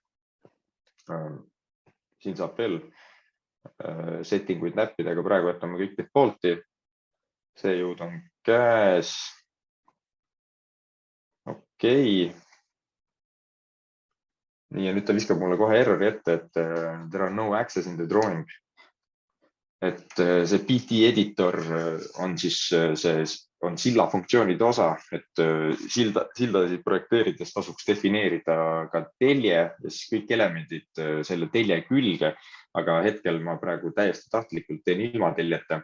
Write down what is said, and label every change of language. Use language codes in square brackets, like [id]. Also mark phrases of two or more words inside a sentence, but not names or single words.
[et] Siin saab veel settinguid näppida, aga praegu jätame kõik default'i. See jõud on käes. Okei. Nii, ja nüüd ta viskab mulle kohe errori ette, et [en] there are no access in the drawing. [et] Et see PT editor on siis on silla funktsioonide osa, et sildasid projekteerides tasuks defineerida ka telje ja siis kõik elemendid selle telje külge, aga hetkel ma praegu täiesti tahtlikult teen ilma teljeta.